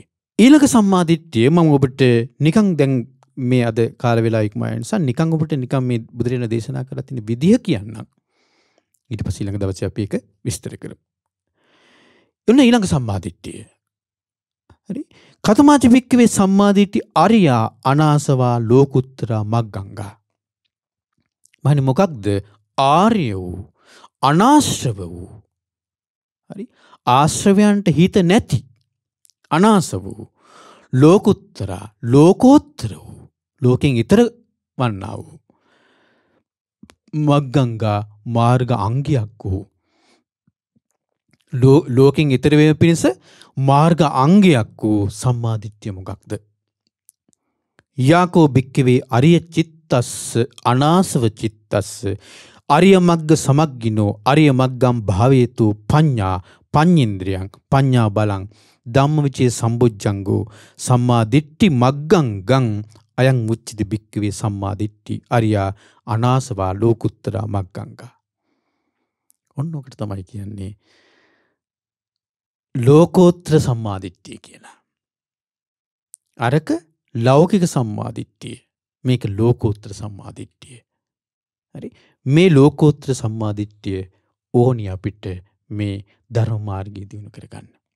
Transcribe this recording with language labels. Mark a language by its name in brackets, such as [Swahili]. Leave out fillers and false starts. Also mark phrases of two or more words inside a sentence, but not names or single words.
[Sinhala] ඊළඟ සම්මාදිට්ඨිය මම ඔබට නිකන් දැන් මේ අද කාල වේලාව ඉක්මන නිසා නිකන් ඔබට නිකන් මේ බුදුරජාණන් දේශනා කරලා තියෙන විදිහ කියන්නම්. ඊට පස්සේ ඊළඟ දවසේ අපි ඒක විස්තර කරමු. ඔන්න ඊළඟ සම්මාදිට්ඨිය. හරි. [Pali] කතමාච වික්කවේ සම්මාදිට්ඨි අරියා අනාසවා ලෝකුත්තරා මග්ගංගා. [Sinhala] මහනි මොකක්ද? ආර්ය වූ අනාශ්‍රව වූ. හරි. ආශ්‍රවයන්ට හිත නැති අනාස වූ ලෝකුත්තරා ලෝකෝත්තර වූ ලෝකෙන් ඊතර වන්නා වූ මග්ගංගා මාර්ග අංගයක් වූ ලෝකෙන් ඊතර වීම පිණිස මාර්ග අංගයක් වූ සම්මාදිට්ඨිය මොකක්ද? [Pali] යාකෝ භික්ඛවේ අරිය චිත්තස්ස අනාසව චිත්තස්ස අරිය මග්ග සමග්ගිනෝ අරිය මග්ගම් භාවේතු පඤ්ඤා පඤ්ඤේන්ද්‍රයන් පඤ්ඤා බලං ධම්මවිචේ සම්බුද්ධංගෝ සම්මාදිට්ඨි මග්ගං ගං අයං මුච්චිත භික්ඛවේ සම්මාදිට්ඨි අරියා අනාසවා ලෝකුත්තරා මග්ගංගා. [Sinhala] ඔන්න ඔකට තමයි කියන්නේ ලෝකෝත්තර සම්මාදිට්ඨිය කියලා. අරක ලෞකික සම්මාදිට්ඨිය. මේක ලෝකෝත්තර සම්මාදිට්ඨිය. හරි. මේ ලෝකෝත්තර සම්මාදිට්ඨිය ඕනි අපිට මේ ධර්ම මාර්ගය දිනු කරගන්න.